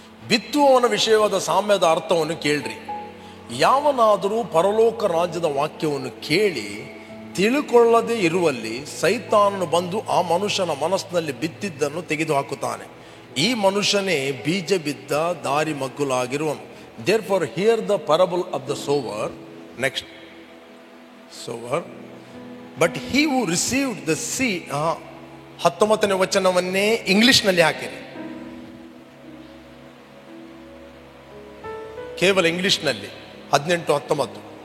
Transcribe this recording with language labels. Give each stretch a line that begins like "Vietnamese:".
Kannada: ಬಿತ್ತುವವನ ವಿಷಯವಾದ ಸಾಮ್ಯದ ಅರ್ಥವನ್ನು ಕೇಳ್ರಿ. ಯಾವನಾದರೂ ಪರಲೋಕ ರಾಜ್ಯದ ವಾಕ್ಯವನ್ನು ಕೇಳಿ ತಿಳುಕೊಳ್ಳದೆ ಇರುವಲ್ಲಿ ಸೈತಾನನು ಬಂದು ಆ ಮನುಷ್ಯನ ಮನಸ್ಸಿನಲ್ಲಿ ಬಿತ್ತಿದ್ದನ್ನು ತೆಗೆದುಹಾಕುತ್ತಾನೆ. ಈ ಮನುಷ್ಯನೇ ಬೀಜ ಬಿದ್ದ ದಾರಿ ಮಗ್ಗುಲಾಗಿರುವನು.
English: Therefore hear the parable of the sower. Next. Sower. But he who received the seed.
Kannada: 19ನೇ ವಚನವನ್ನೇ ಇಂಗ್ಲಿಷ್ನಲ್ಲಿ ಹಾಕಿರಿ, ಕೇವಲ ಇಂಗ್ಲಿಷ್ನಲ್ಲಿ 18, 19.